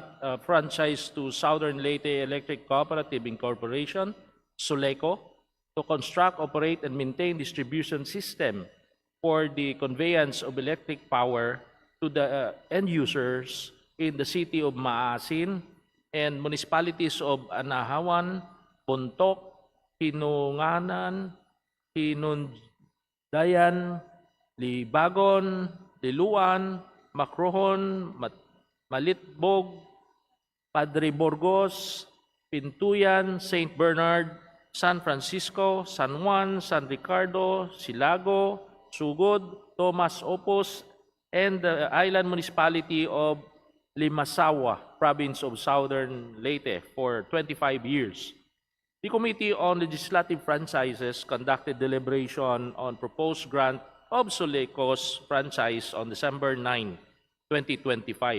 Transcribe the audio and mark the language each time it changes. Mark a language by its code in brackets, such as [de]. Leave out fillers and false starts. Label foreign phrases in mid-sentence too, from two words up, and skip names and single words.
[en] franchise to Southern Leyte Electric Cooperative Incorporation, SULECO, to construct, operate, and maintain distribution system for the conveyance of electric power to the end users in the city of Maasin and municipalities of Anahawan, Bontoc, Hinunganan, Hinundayan, Libagon, Liluan, Macrohon, Malitbog, Padre Burgos, Pintuyan, St. Bernard, San Francisco, San Juan, San Ricardo, Silago, Sugod, Tomas Opos, and the island municipality of Limasawa, province of Southern Leyte, for 25 years. The Committee on Legislative Franchises conducted deliberation on proposed grant of Solecos franchise on December 9, 2025.